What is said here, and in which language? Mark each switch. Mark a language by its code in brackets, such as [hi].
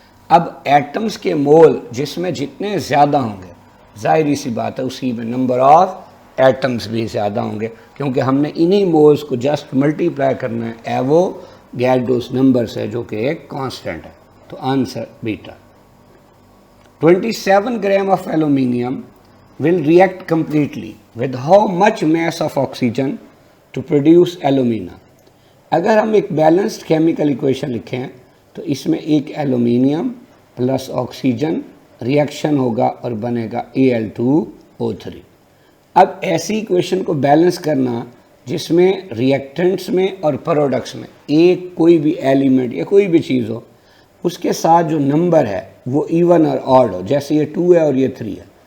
[ur] اب ایٹمز کے مول جس میں جتنے زیادہ ہوں گے ظاہری سی بات ہے اسی میں نمبر آف ایٹمز بھی زیادہ ہوں گے, کیونکہ ہم نے انہی مولز کو جسٹ ملٹیپلائی کرنا ہے ایوو گیڈروس نمبر سے جو کہ ایک کانسٹنٹ ہے. تو answer beta. [en] 27 gram of aluminium will react completely with how much mass of oxygen to produce alumina. [ur] اگر ہم ایک بیلنسڈ کیمیکل ایکویشن لکھیں تو اس میں ایک ایلومینیم پلس آکسیجن ریئیکشن ہوگا اور بنے گا Al2O3. اب ایسی ایکویشن کو بیلنس کرنا جس میں ریئیکٹنٹس میں اور پروڈکٹس میں ایک کوئی بھی ایلیمنٹ یا کوئی بھی چیز ہو اس کے ساتھ جو نمبر ہے وہ ایون اور آڈ ہو, جیسے یہ 2 ہے اور یہ 3 ہے.